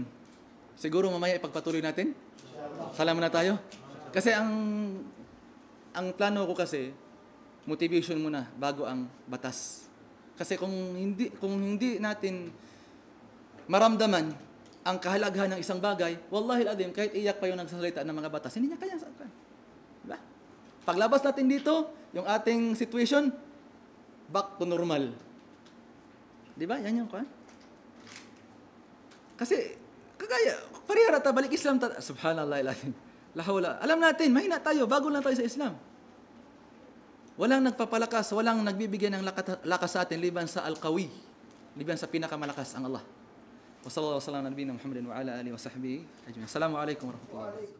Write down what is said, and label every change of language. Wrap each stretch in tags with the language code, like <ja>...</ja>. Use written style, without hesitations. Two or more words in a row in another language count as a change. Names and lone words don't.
<tl>Siguro mamaya ipagpatuloy natin. Salamat na tayo. Kasi ang plano ko kasi, motivation muna bago ang batas. Kasi kung hindi natin maramdaman ang kahalagahan ng isang bagay,</tl> <ar>والله العظيم,</ar> <tl>kahit iyak pa yung nagsasalita ng mga batas, hindi niya kaya sa akin. Diba? Paglabas natin dito, yung ating situation,</tl> <en>back to normal.</en> <tl>Diba? Yan yung kan. Kasi, kagaya,</tl> <ceb>parehara ta, balik Islam ta.</ceb> <ar>سبحان الله العظيم.</ar> <ceb>Lahawla.</ceb> <tl>Alam natin, mahina tayo, bago lang tayo sa Islam. Walang nagpapalakas, walang nagbibigyan ng lakas sa atin liban sa al-qawi, liban sa pinakamalakas ang Allah.</tl> <ar>وصلى الله عليه وسلم نبينا محمد وعلى آله وصحبه أجمعين. السلام عليكم ورحمة الله وبركاته.</ar>